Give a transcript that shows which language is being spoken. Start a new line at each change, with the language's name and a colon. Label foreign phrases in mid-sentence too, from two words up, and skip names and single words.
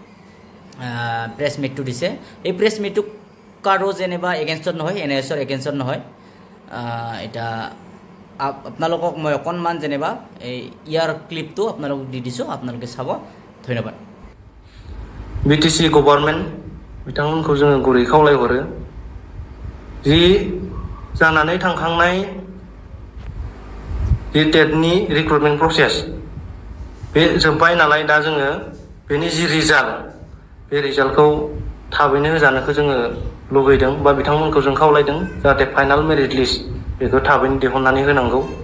Assamese: প্ৰেছ মিটটো দিছে এই প্ৰেছ মিটটো কাৰো যেনেবা এগেইনষ্টত নহয় এনএছৰ এগেইনষ্টত নহয় এটা আপোনালোকক মই অকনমান যেনেবা এই ইয়াৰ ক্লিপটো আপোনালোকক দি দিছো আপোনালোকে চাব ধন্যবাদ
Bodo: বিটিসি গভर्नमेंट बिथांमोनखौ जोङो गुरै खावलायहरो जि जानानै थांखांनाय जि टेटनि
English: recruitment process
Bodo: बे जोबबाय नालाय दा जोङो बेनि जि रिजाल्ट बे रिजाल्टखौ थाबैनो होजानोखौ जोङो लुगैदों बा बिथांमोनखौ जों खावलायदों जाहाथे
English: final merit list
Bodo: बेखौ थाबैनो दिहुननानै होनांगौ